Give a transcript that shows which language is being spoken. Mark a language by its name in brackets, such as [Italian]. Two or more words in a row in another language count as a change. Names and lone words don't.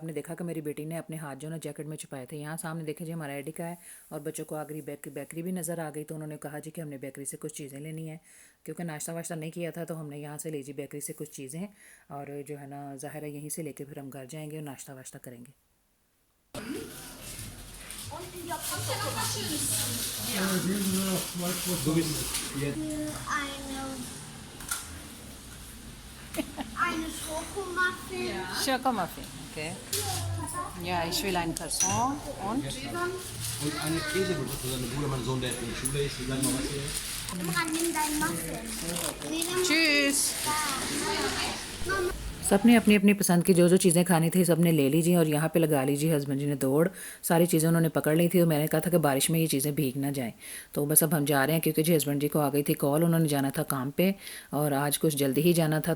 [Hindi] आपने देखा कि मेरी बेटी ने अपने हाथ जो ना जैकेट में छुपाए थे। यहाँ सामने देखे जी हमारा एडिका है, और बच्चों को आगरी बेकरी भी नज़र आ गई, तो उन्होंने कहा जी कि हमने बेकरी से कुछ चीज़ें लेनी है, क्योंकि नाश्ता वाश्ता नहीं किया था। तो हमने यहाँ से ले जी बेकरी से कुछ चीज़ें, और जो है ना ज़ाहिर है यहीं से लेके फिर हम घर जाएंगे और नाश्ता वाश्ता करेंगे। [German] Eine Schokomuffin. Schokomuffin, okay. Ja, ich will ein Croissant und Und eine Käsebrot für seine Bruder, mein Sohn, der in der Schule ist. Wir sagen mal was hier. Nimm deinen Muffin. Tschüss। [Hindi] सबने अपनी अपनी पसंद की जो जो चीज़ें खानी थी सबने ले लीजिए, और यहाँ पे लगा लीजिए हस्बैंड जी ने दौड़। सारी चीज़ें उन्होंने पकड़ ली थी, और मैंने कहा था कि बारिश में ये चीज़ें भीग ना जाएं। तो बस अब हम जा रहे हैं, क्योंकि जी हस्बैंड जी को आ गई थी कॉल, उन्होंने जाना था काम पे, और आज कुछ जल्दी ही जाना था।